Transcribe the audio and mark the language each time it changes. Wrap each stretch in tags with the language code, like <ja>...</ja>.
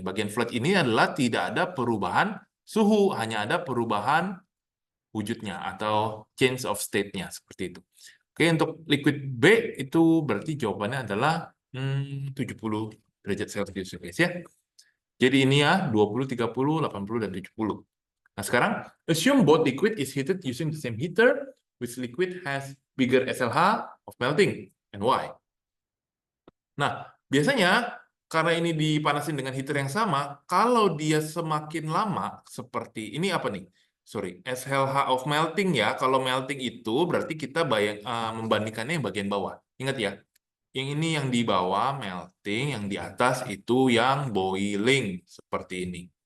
<id>Bagian flat ini adalah tidak ada perubahan suhu, hanya ada perubahan wujudnya atau change of state-nya seperti itu. Oke, untuk liquid B itu berarti jawabannya adalah 70 derajat Celcius guys ya. Jadi ini ya 20, 30, 80 dan 70. Nah, sekarang</id> <en>assume both liquid is heated using the same heater which liquid has bigger SLH of melting and why?</en> <id>Nah, biasanya karena ini dipanasin dengan heater yang sama, kalau dia semakin lama seperti ini apa nih? SLH of melting ya. Kalau melting itu berarti kita membandingkannya yang bagian bawah. Ingat ya, yang ini yang di bawah melting, yang di atas itu yang boiling seperti ini.</id>